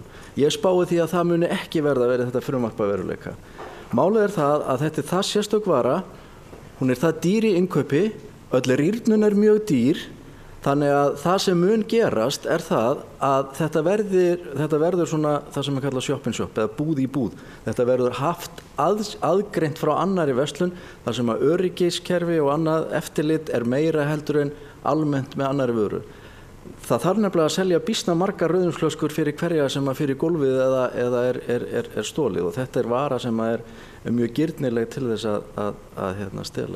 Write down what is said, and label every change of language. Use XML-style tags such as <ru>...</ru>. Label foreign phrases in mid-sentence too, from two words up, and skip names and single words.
<is>Ég spái því að það muni ekki verið þetta frumvarp að veruleika. Málið er það að þetta er það sérstök vara, hún er það dýr í innkaupi, öll rýrnun er mjög dýr, þannig að það sem mun gerast er það að þetta verður svona það sem er kallað</is> <en>shop in shop</en> <is>eða búð í búð. Þetta verður haft aðgreint frá annarri verslun þar sem að öryggiskerfi og annað eftirlit er meira heldur en almennt með annarri vöru. Það þarf nefnilega að selja býsna margar rauðvínsflöskur fyrir hverja sem að fyrir gólfið eða er stólið, og þetta er vara sem er mjög girnileg til þess að stela.</is>